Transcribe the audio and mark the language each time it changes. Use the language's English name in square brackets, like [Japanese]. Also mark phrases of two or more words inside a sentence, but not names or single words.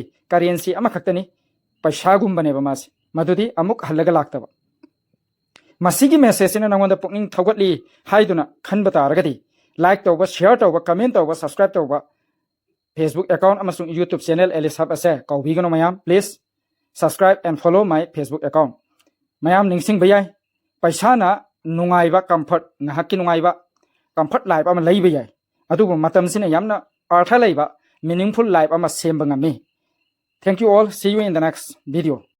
[Manipuri] currency ama khaktani paisa gumbane ba mas madudi amuk halaga laktaba masigi message ina nangonda pukning thogatli haiduna khanba taragadi like tawba share tawba comment tawba subscribe tawba Facebook account amasung YouTube channel Elisab ase kawbigano mayam [English] please subscribe and follow my Facebook account [Manipuri] mayam ningsing bayai paisa na nungaiba comfort ngahaki nungaiba [English] comfort life [Manipuri] ama leiba yai adubu matam sina yamna artha leiba [English] meaningful life [Manipuri] ama semba ngami. [English] Thank you all. See you in the next video.